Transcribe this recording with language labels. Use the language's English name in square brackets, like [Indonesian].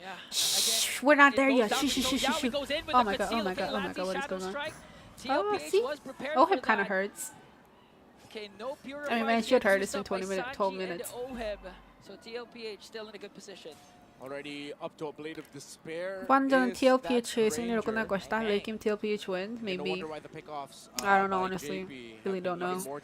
[English] Shh, we're not there yet. Shh. Oh my god, what is going on? Oh, see? Oh, him kind of hurts. I mean, man, should hurt. It's been 12 minutes. So TLPH still in a good position. Already up to a blade of despair. [Korean] 완전 TLPH 승리로 끝날 것이다. [English] Late game TLPH win, maybe. I don't know, honestly. Really don't know.